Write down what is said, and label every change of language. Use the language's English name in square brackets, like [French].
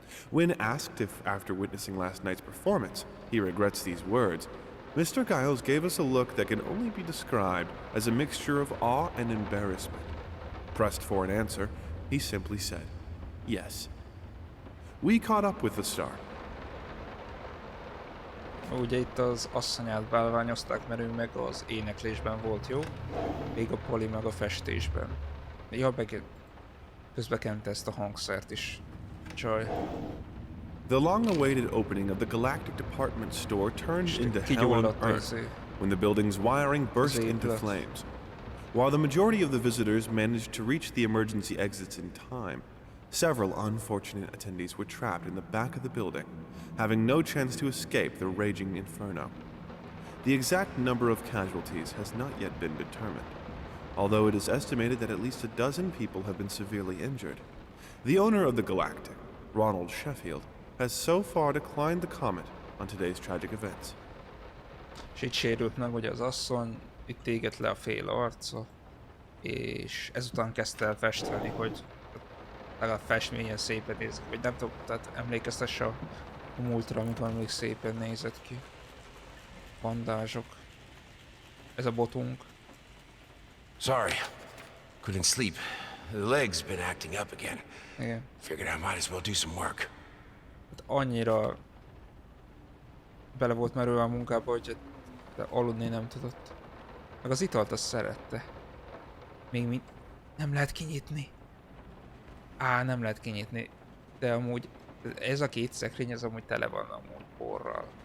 [English] When asked if, after witnessing last night's performance, he regrets these words, Mr. Giles gave us a look that can only be described as a mixture of awe and embarrassment. Pressed for an answer, he simply said, "Yes." We caught up with the star. [Hungarian] Ugye itt az asszonyát bálványozták, mert ő meg az éneklésben volt jó, még a Poli meg a festésben. Ja, meg közbekente ezt a hangszert is. Csaj. [English] The long-awaited opening of the Galactic Department Store turned into hell on earth when the building's wiring burst into flames. While the majority of the visitors managed to reach the emergency exits in time, several unfortunate attendees were trapped in the back of the building, having no chance to escape the raging inferno. The exact number of casualties has not yet been determined, although it is estimated that at least a dozen people have been severely injured. The owner of the Galactic, Ronald Sheffield, has so far declined the comment on today's tragic events. [Hungarian] És itt sérült meg ugye az asszony, itt égett le a fél arca, és ezután kezdte el festeni, hogy legalább festményen szépen nézik, vagy nem tudom, tehát emlékeztesse a múltra, amikor még szépen nézett ki. Bandázsok. Ez a botunk. [English] Sorry, couldn't sleep. The leg's been acting up again. [Hungarian] Igen. [English] Figured I might as well do some work. [Hungarian] Hát annyira bele volt merülve a munkába, hogy aludni nem tudott. Meg az italt azt szerette. Még nem lehet kinyitni. Nem lehet kinyitni. De amúgy ez a két szekrény, ez amúgy tele van amúgy porral.